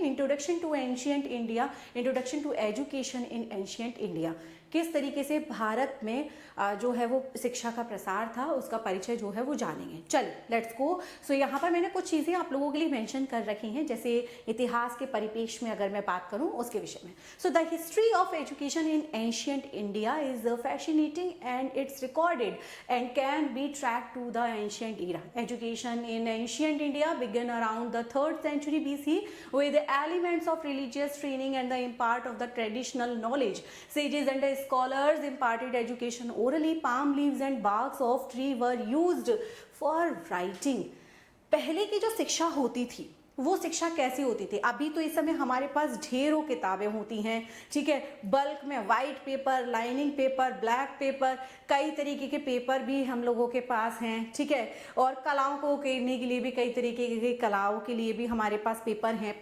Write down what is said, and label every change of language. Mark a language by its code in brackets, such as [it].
[en] introduction to ancient India, [hi] introduction to education in ancient India, किस तरीके से भारत में जो है वो शिक्षा का प्रसार था, उसका परिचय जो है वो जानेंगे। चलिए, [en] Let's go. [hi] सो यहाँ पर मैंने कुछ चीज़ें आप लोगों के लिए मेंशन कर रखी हैं, जैसे इतिहास के परिपेक्ष में अगर मैं बात करूँ उसके विषय में। [en] So the history of education in ancient India is fascinating and it's recorded and can be track to the ancient era. Education in ancient India began around the 3rd century BC with elements of religious training and the impart of the traditional knowledge. Sages and scholars imparted education orally. Palm leaves and barks of tree were used for writing. [hi] पहले की जो शिक्षा होती थी वो शिक्षा कैसी होती थी? अभी तो इस समय हमारे पास ढेरों किताबें होती हैं, ठीक है, बल्क में, white paper, lining paper, black pepper, कई तरीके के पेपर भी हम लोगों के पास हैं, ठीक है, और कलाओं को करने के लिए भी कई तरीके की कलाओं के लिए भी हमारे पास पेपर हैं।